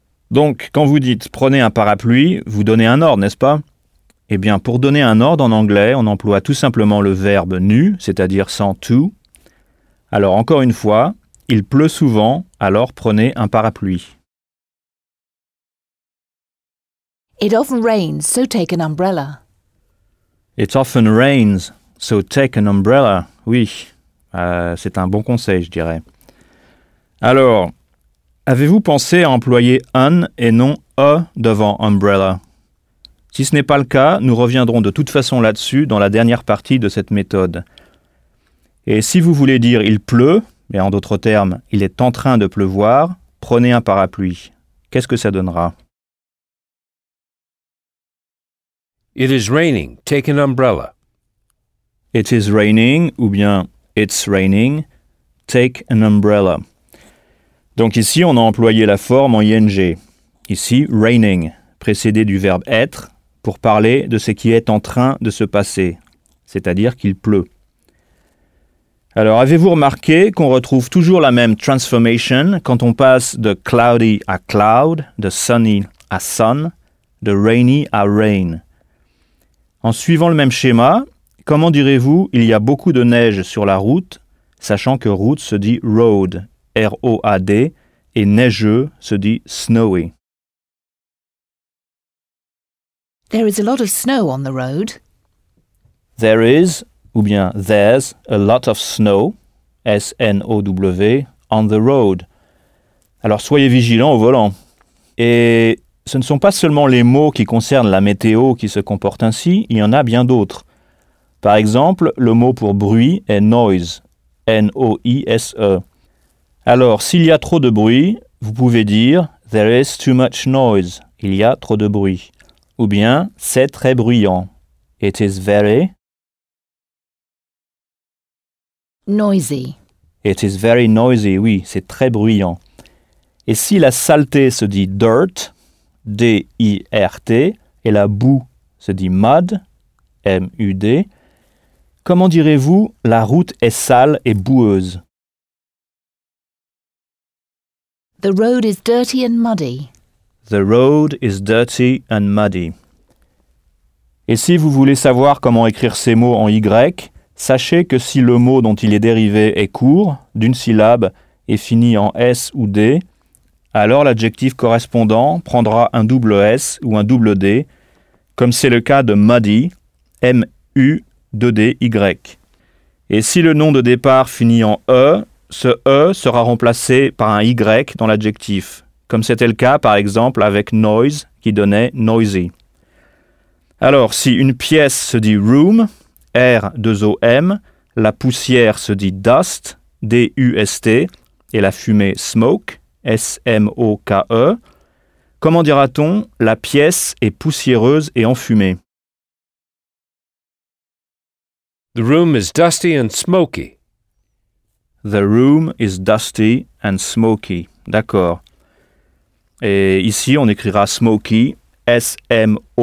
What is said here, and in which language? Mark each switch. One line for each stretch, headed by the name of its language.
French: Donc, quand vous dites prenez un parapluie, vous donnez un ordre, n'est-ce pas? Eh bien, pour donner un ordre en anglais, on emploie tout simplement le verbe nu, c'est-à-dire sans to. Alors, encore une fois, il pleut souvent, alors prenez un parapluie.
English: It often rains, so take an umbrella. It often rains, so take an umbrella.
French: Oui, c'est un bon conseil, je dirais. Alors, avez-vous pensé à employer un et non « a » devant « umbrella ». Si ce n'est pas le cas, nous reviendrons de toute façon là-dessus dans la dernière partie de cette méthode. Et si vous voulez dire « il pleut », mais en d'autres termes, « il est en train de pleuvoir », prenez un parapluie. Qu'est-ce que ça donnera ?
English: It is raining. Take an umbrella. It is raining,
French: ou bien
English: it's raining. Take an umbrella.
French: Donc ici, on a employé la forme en ing. Ici, raining, précédé du verbe être, pour parler de ce qui est en train de se passer, c'est-à-dire qu'il pleut. Alors, avez-vous remarqué qu'on retrouve toujours la même transformation quand on passe de cloudy à cloud, de sunny à sun, de rainy à rain? En suivant le même schéma, comment direz-vous « il y a beaucoup de neige sur la route » sachant que « route » se dit « road », R-O-A-D, et « neigeux » se dit « snowy ».
English: There is a lot of snow on the road. There is,
French: ou bien
English: « there's a lot of snow », S-N-O-W, on the road.
French: Alors soyez vigilants au volant. Et ce ne sont pas seulement les mots qui concernent la météo qui se comportent ainsi, il y en a bien d'autres. Par exemple, le mot pour bruit est noise, N-O-I-S-E. Alors, s'il y a trop de bruit, vous pouvez dire «
English: there is too much noise
French: », il y a trop de bruit. Ou bien « c'est très bruyant »,
English: it is very noisy. It is very noisy,
French: oui, c'est très bruyant. Et si la saleté se dit « dirt », D-I-R-T, et la boue se dit « mud », M-U-D, comment direz-vous « la route est sale et boueuse »
English: The road is dirty and muddy. The road is dirty and muddy.
French: Et si vous voulez savoir comment écrire ces mots en Y, sachez que si le mot dont il est dérivé est court, d'une syllabe, et finit en S ou D, alors l'adjectif correspondant prendra un double S ou un double D, comme c'est le cas de muddy, M-U, 2-D-Y. Et si le nom de départ finit en E, ce E sera remplacé par un Y dans l'adjectif, comme c'était le cas par exemple avec noise qui donnait noisy. Alors, si une pièce se dit room, R-2-O-M, la poussière se dit dust, D-U-S-T, et la fumée smoke, S-M-O-K-E, comment dira-t-on la pièce est poussiéreuse et enfumée?
English: The room is dusty and smoky. The room is dusty and smoky.
French: D'accord. Et ici, on écrira smoky, S-M-O-K-Y.